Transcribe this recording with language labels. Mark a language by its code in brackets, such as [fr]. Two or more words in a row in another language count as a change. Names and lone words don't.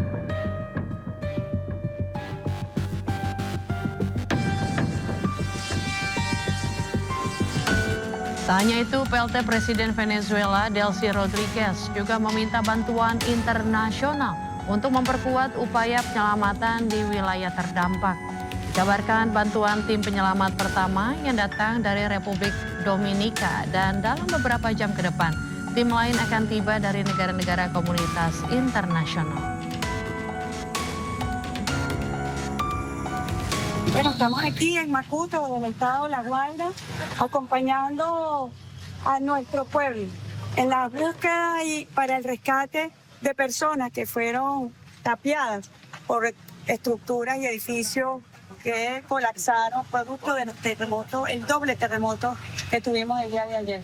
[id] Tak hanya itu, PLT Presiden Venezuela Delcy Rodriguez juga meminta bantuan internasional untuk memperkuat upaya penyelamatan di wilayah terdampak. Dikabarkan bantuan tim penyelamat pertama yang datang dari Republik Dominika dan dalam beberapa jam ke depan, tim lain akan tiba dari negara-negara komunitas internasional. [es] Bueno, estamos aquí en Macuto, en el estado La Guaira, acompañando a nuestro pueblo en la búsqueda y para el rescate de personas que fueron tapiadas por estructuras y edificios que colapsaron producto del terremoto, el doble terremoto que tuvimos el día de ayer.